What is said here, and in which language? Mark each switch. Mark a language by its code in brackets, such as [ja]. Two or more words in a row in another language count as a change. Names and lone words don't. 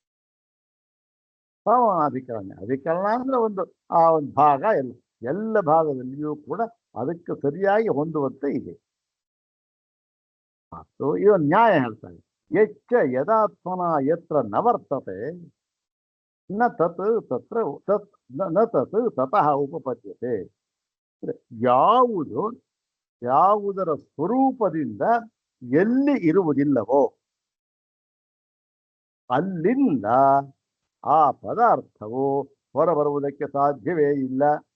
[kn] ಸಮಾನಾಧಿಕರಣ ಅಧಿಕರಣ ಅಂದ್ರೆ ಒಂದು ಆ ಒಂದು ಭಾಗ ಎಲ್ಲ ಭಾಗದಲ್ಲಿಯೂ ಕೂಡ ಅದಕ್ಕೆ ಸರಿಯಾಗಿ ಹೊಂದುವಂತೆ ಇದೆ. ಮತ್ತು ಇದೊಂದು ನ್ಯಾಯ ಹೇಳ್ತಾರೆ ಎಚ್ಚ [sa] ಯದಾತ್ಮನ ಯತ್ರ ನವರ್ತತೆ ನ ತತ್ ತತ್ರ ನ ತತ್ ತತಃ ಉಪಪದ್ಯತೆ. [kn] ಯಾವುದರ ಸ್ವರೂಪದಿಂದ ಎಲ್ಲಿ ಇರುವುದಿಲ್ಲವೋ ಅಲ್ಲಿಂದ ಆ ಪದಾರ್ಥವು ಹೊರಬರುವುದಕ್ಕೆ ಸಾಧ್ಯವೇ ಇಲ್ಲ.